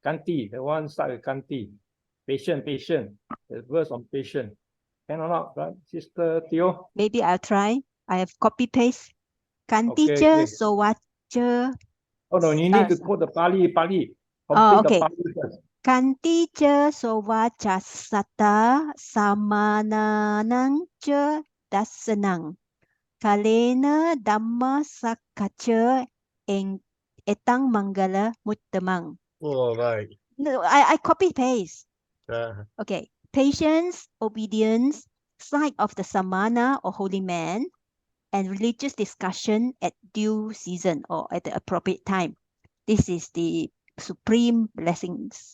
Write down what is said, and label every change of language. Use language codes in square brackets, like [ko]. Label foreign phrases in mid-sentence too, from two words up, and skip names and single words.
[en] Kanti, the one start with Kanti. Patient, patient. The verse on patient. Can or not, right? Sister Theo? Maybe I'll try. I have copy paste. Kanti Okay, [pi] je [en] okay. [pi] sowacha. [en] Oh no, you need to quote the Pali. Complete the okay. Pali first. [pi] Kanti je sowacha sata samananang je dasanang. Kalena Dhamma Sakacha etang Mangala Muttamang. [en] Oh, right. No, I copy paste. Yeah. Okay. Patience, obedience, sight of the samana or holy man, and religious discussion at due season or at the appropriate time. This is the supreme blessings.